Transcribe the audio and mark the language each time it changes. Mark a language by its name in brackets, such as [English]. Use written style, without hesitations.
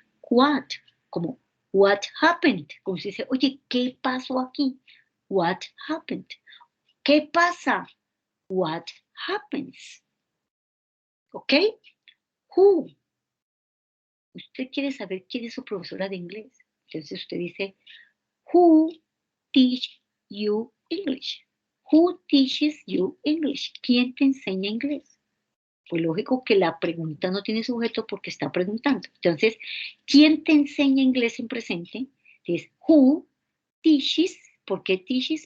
[Spanish] What, como [English] what happened, [Spanish] como se dice, oye, ¿qué pasó aquí? [English] What happened? [Spanish] ¿Qué pasa? [English] What happens? ¿Ok? Who. [Spanish] Usted quiere saber quién es su profesora de inglés. Entonces usted dice, [English] who teach you English? Who teaches you English? [Spanish] ¿Quién te enseña inglés? Pues lógico que la pregunta no tiene sujeto porque está preguntando. Entonces, ¿quién te enseña inglés en presente? Es who teaches, ¿por qué teaches?